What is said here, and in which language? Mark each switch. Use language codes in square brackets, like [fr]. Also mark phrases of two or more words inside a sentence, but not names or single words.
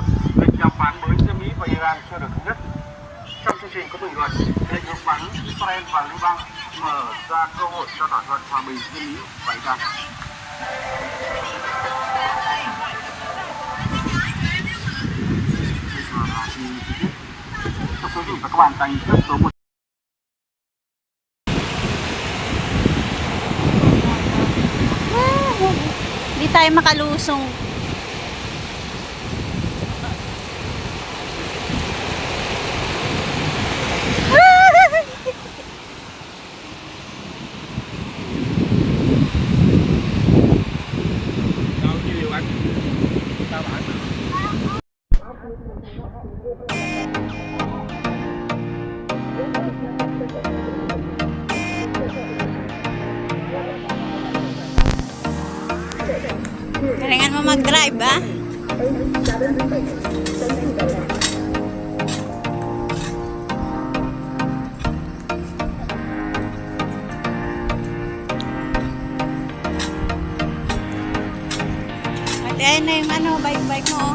[vi] Lịch đàm phán mới giữa Mỹ và Iran chưa được thống nhất. Trong chương trình có bình luận, lệnh ngừng bắn Israel và Liban mở ra cơ hội cho thỏa thuận hòa bình giữa Mỹ và Iran. Thưa quý vị và các bạn, tại nghị quyết số 1 [tl] Hindi tayo makalusong. [vi] Đâu nhiều anh. Sao bạn? [tl] Kailangan mo mag-drive, ah? At ayan na yung ano, bike mo.